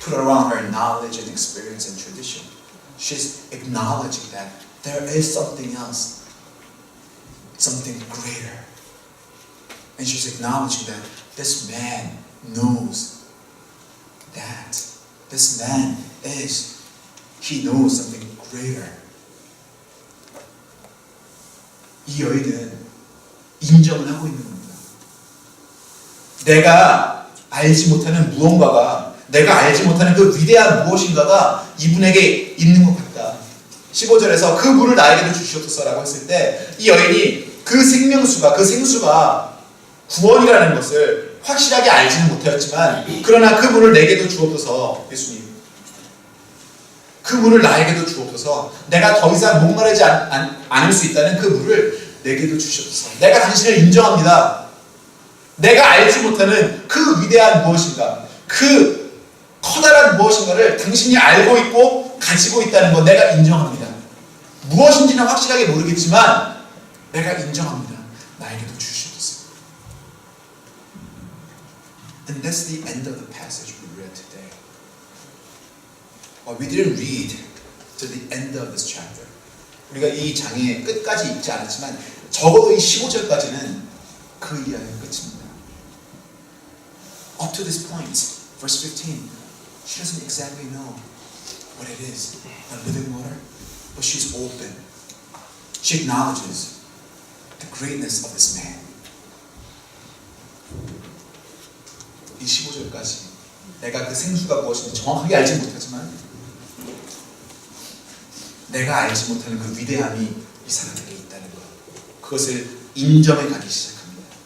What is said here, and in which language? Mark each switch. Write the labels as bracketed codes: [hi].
[en] Put around her knowledge and experience and tradition. She's acknowledging that there is something else, something greater. And she's acknowledging that this man knows that. This man he knows something greater. [ko] 이 여인은 인정을 하고 있는 겁니다. 내가 알지 못하는 무언가가, 내가 알지 못하는 그 위대한 무엇인가가 이분에게 있는 것 같다. 15절에서 그 물을 나에게도 주시옵소서라고 했을 때 이 여인이 그 생명수가, 그 생수가 구원이라는 것을 확실하게 알지는 못하였지만 그러나 그 문을 내게도 주옵소서. 예수님, 그 문을 나에게도 주옵소서. 내가 더 이상 목마르지 않을 수 있다는 그 문을 내게도 주시옵소서. 내가 당신을 인정합니다. 내가 알지 못하는 그 위대한 무엇인가, 그 커다란 무엇인가를 당신이 알고 있고 가지고 있다는 거 내가 인정합니다. 무엇인지는 확실하게 모르겠지만 내가 인정합니다. 나에게도 주시옵소서. [en] And that's the end of the passage we read today. We didn't read to the end of this chapter. [ko] 우리가 이 장의 끝까지 읽지 않았지만 적어도 이 15절까지는 그 이야기의 끝입니다. [en] Up to this point, verse 15, she doesn't exactly know what it is, the living water, but she's open. She acknowledges the greatness of this man. [ko] 이 15절까지 내가 그 생수가 무엇인지 정확하게 알지 못하지만 내가 알지 못하는 그 위대함이 이 사람에게 있다는 것, 그것을 인정해 가기 시작합니다.